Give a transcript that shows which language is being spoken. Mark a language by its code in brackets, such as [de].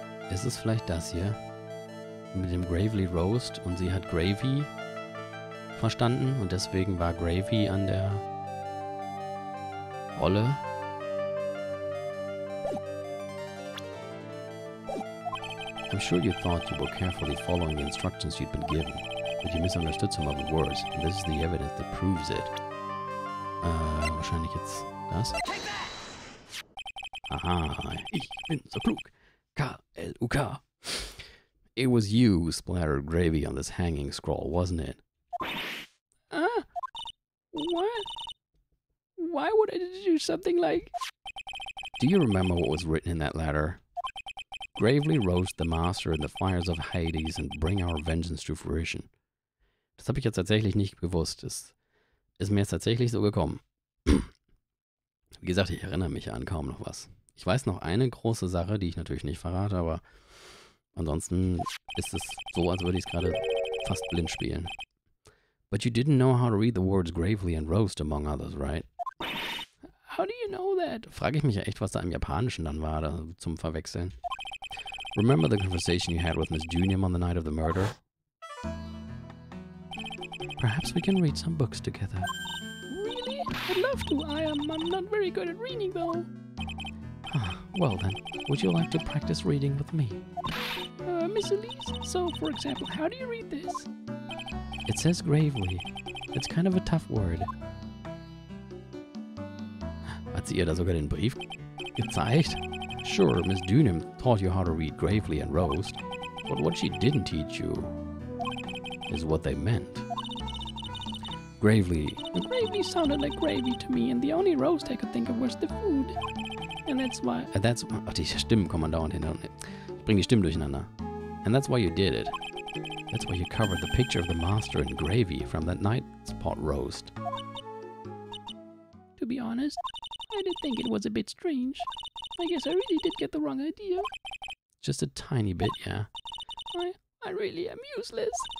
[de] Ist es vielleicht das hier? Mit dem Gravely Roast und sie hat Gravy verstanden und deswegen war Gravy an der Rolle. [en] I'm sure you thought you were carefully following the instructions you'd been given, but you misunderstood some of the words, and this is the evidence that proves it. [de] Wahrscheinlich jetzt das. Aha, ich bin so klug. K-L-U-K. [en] It was you who splattered gravy on this hanging scroll, wasn't it? What? Why would I do something like... Do you remember what was written in that letter? Gravely roast the master in the fires of Hades and bring our vengeance to fruition. [de] Das habe ich jetzt tatsächlich nicht gewusst. Das ist mir jetzt tatsächlich so gekommen. Wie gesagt, ich erinnere mich an kaum noch was. Ich weiß noch eine große Sache, die ich natürlich nicht verrate, aber ansonsten ist es so, als würde ich es gerade fast blind spielen. [en] But you didn't know how to read the words gravely and roast, among others, right? How do you know that? [de] Frage ich mich ja echt, was da im Japanischen dann war, da zum Verwechseln. [en] Remember the conversation you had with Miss Junium on the night of the murder? Perhaps we can read some books together. Really? I'd love to. I'm not very good at reading, though. Ah, well then, would you like to practice reading with me? Miss Elise, so, for example, how do you read this? It says gravely. It's kind of a tough word. [de] Hat sie ihr da sogar den Brief gezeigt? [en] Sure, Miss Dunham taught you how to read gravely and roast, but what she didn't teach you is what they meant. Gravely. Gravy sounded like gravy to me, and the only roast I could think of was the food. And that's why... [de] Ach, die Stimmen kommen dauernd hin. Ich bring die Stimmen durcheinander. [en] And that's why you did it. That's why you covered the picture of the master in gravy from that night's pot roast. To be honest, I did think it was a bit strange. I guess I really did get the wrong idea. Just a tiny bit, yeah. I really am useless.